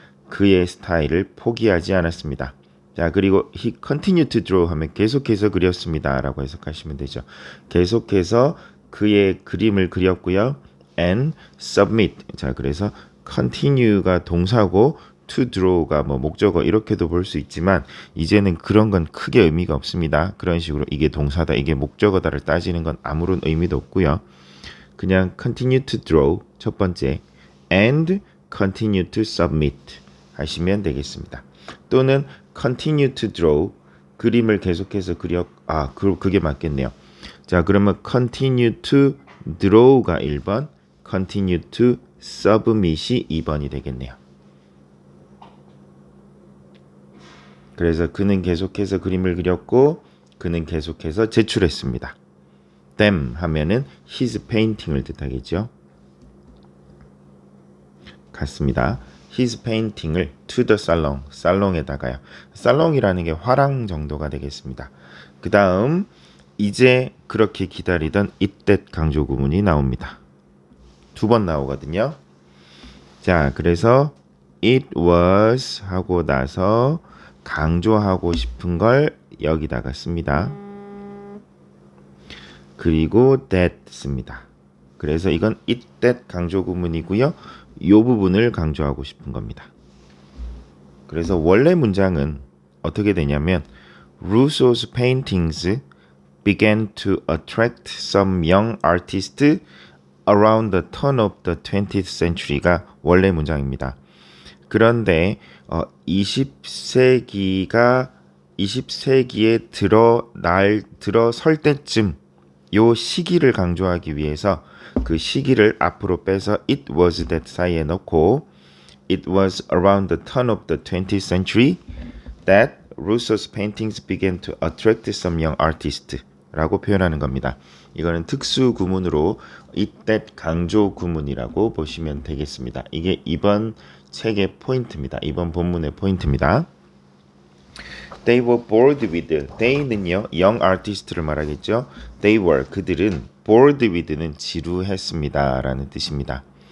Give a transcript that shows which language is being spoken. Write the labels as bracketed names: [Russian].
[Korean] 그의 스타일을 포기하지 않았습니다. 자, 그리고 [English] he continued to draw [Korean] 하면 계속해서 그렸습니다 라고 해석하시면 되죠. 계속해서 그의 그림을 그렸고요. [English] and submit. [Korean] 자, 그래서 continue가 동사고 to draw가 뭐 목적어 이렇게도 볼 수 있지만 이제는 그런 건 크게 의미가 없습니다. 그런 식으로 이게 동사다, 이게 목적어다를 따지는 건 아무런 의미도 없고요. 그냥 [English] continue to draw [Korean] 첫 번째 [English] and continue to submit [Korean] 하시면 되겠습니다. 또는 continue to draw 그림을 계속해서 그게 맞겠네요. 자, 그러면 continue to draw가 1번, continue to submit이 2번이 되겠네요. 그래서 그는 계속해서 그림을 그렸고 그는 계속해서 제출했습니다. them 하면은 his painting을 뜻하겠죠. 같습니다. his painting을 to the salon, 살롱에다가요. 살롱이라는 게 화랑 정도가 되겠습니다. 그 다음 이제 그렇게 기다리던 it that 강조 구문이 나옵니다. 2번 나오거든요. 자, 그래서 it was 하고 나서 강조하고 싶은 걸 여기다가 씁니다. 그리고 that 씁니다. 그래서 이건 it that 강조 구문이고요. 이 부분을 강조하고 싶은 겁니다. 그래서 원래 문장은 어떻게 되냐면 [English] Rousseau's paintings began to attract some young artists around the turn of the 20th century가 [Korean] 원래 문장입니다. 그런데 20세기에 들어설 때쯤 요 시기를 강조하기 위해서 그 시기를 앞으로 빼서 it was that 사이에 넣고 [English] it was around the turn of the 20th century that Rousseau's paintings began to attract some young artists [Korean] 라고 표현하는 겁니다. 이거는 특수 구문으로 it that 강조 구문이라고 보시면 되겠습니다. 이게 이번 책의 포인트입니다. 이번 본문의 포인트입니다. [English] They were bored with. They는요, young artist를 말하겠죠. They were, [Korean] 그들은 bored with는 지루했습니다 라는 뜻입니다.